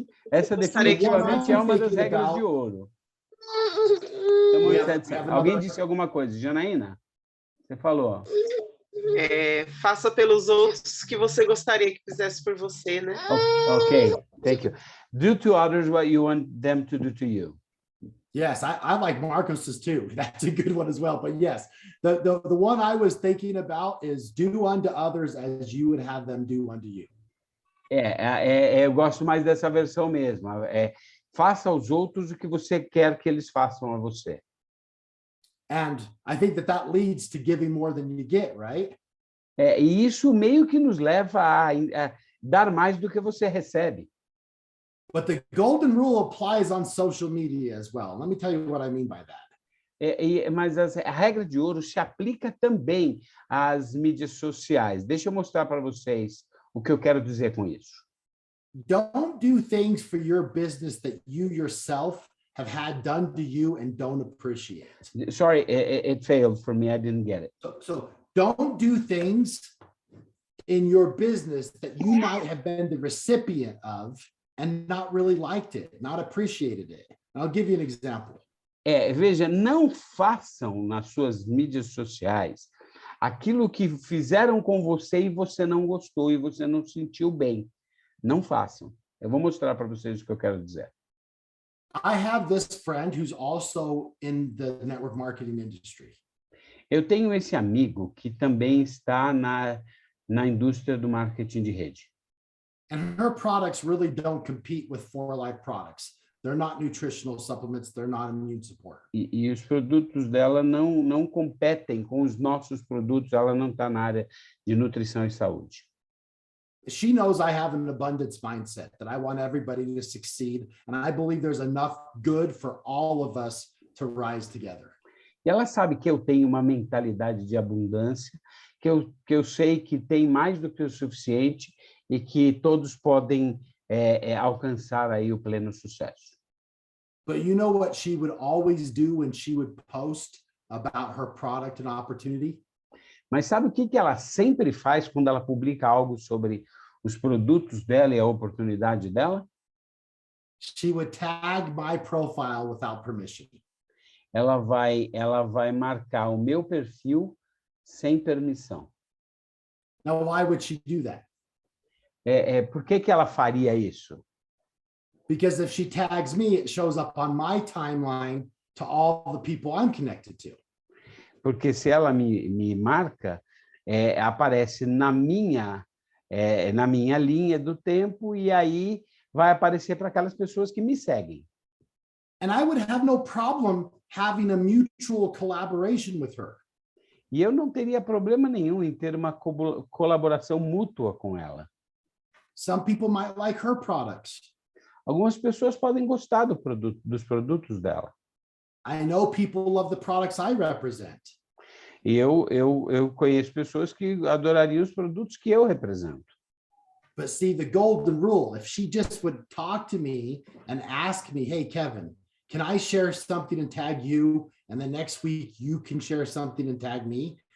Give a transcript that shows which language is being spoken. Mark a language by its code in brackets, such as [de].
[pt] Essa definitivamente é uma das regras de ouro. Alguém disse alguma coisa? Janaína? Você falou. Faça pelos outros que você gostaria que fizesse por você, né? [en] Okay, thank you. Do to others what you want them to do to you. Yes, I like Marcos's too. That's a good one as well. But yes, the one I was thinking about is do unto others as you would have them do unto you. [pt] Eu gosto mais dessa versão mesmo. Faça aos outros o que você quer que eles façam a você. [en] And I think that leads to giving more than you get, right? [pt] E isso meio que nos leva a dar mais do que você recebe. [en] But the golden rule applies on social media as well. Let me tell you what I mean by that. [pt] Mas a regra de ouro se aplica também às mídias sociais. Deixa eu mostrar para vocês o que eu quero dizer com isso. [en] Don't do things for your business that you yourself have had done to you and don't appreciate. Sorry, it failed for me. I didn't get it. So don't do things in your business that you might have been the recipient of and not really liked it, not appreciated it. And I'll give you an example. [pt] Veja, não façam nas suas mídias sociais aquilo que fizeram com você e você não gostou e você não sentiu bem. Não façam. Eu vou mostrar para vocês o que eu quero dizer. [en] I have this friend who's also in the network marketing industry. [pt] Eu tenho esse amigo que também está na indústria do marketing de rede. [en] And her products really don't compete with 4Life products. They're not nutritional supplements. They're not immune support. [pt] E os produtos dela não competem com os nossos produtos. Ela não está na área de nutrição e saúde. [en] She knows I have an abundance mindset, that I want everybody to succeed. And I believe there's enough good for all of us to rise together. [pt] E ela sabe que eu tenho uma mentalidade de abundância, que eu sei que tem mais do que o suficiente e que todos podem alcançar aí o pleno sucesso. [en] But you know what she would always do when she would post about her product and opportunity? [pt] Mas sabe o que ela sempre faz quando ela publica algo sobre os produtos dela e a oportunidade dela? [en] She would tag my profile without permission. [pt] Ela vai marcar o meu perfil sem permissão. [en] Now, why would she do that? [pt] Por que ela faria isso? [en] Because if she tags me, it shows up on my timeline to all the people I'm connected to. [pt] Porque se ela me marca, aparece na minha linha do tempo e aí vai aparecer para aquelas pessoas que me seguem. [en] And I would have no problem having a mutual collaboration with her. [pt] E eu não teria problema nenhum em ter uma colaboração mútua com ela. [en] Some people might like her products. [pt] Algumas pessoas podem gostar dos produtos dela. [en] I know people love the products I represent. [pt] E eu conheço pessoas que adorariam os produtos que eu represento. [en] But see, the golden rule, if she just would talk to me and ask me, hey, Kevin, can I share something and tag you? And then next week you can share something and tag me.